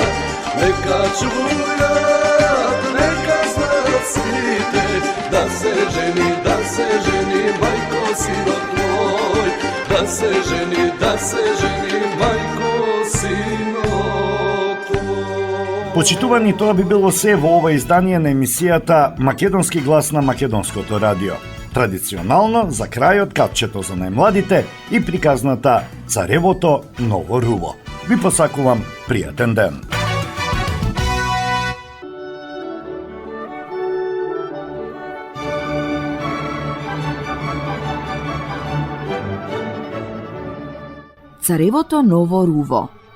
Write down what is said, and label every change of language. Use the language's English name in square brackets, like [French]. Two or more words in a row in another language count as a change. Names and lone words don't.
[Macedonian] Neka čujat, neka znat svite, da se ženi, majko, sino tvoj. Da se ženi, majko, sino tvoj. Почитувани, тоа би било се во ова издание на емисијата Македонски глас на Македонското радио. Традиционално, за крајот, капчето за најмладите и приказната Царевото ново руво. Ви посакувам пријатен ден. Царевото ново руво.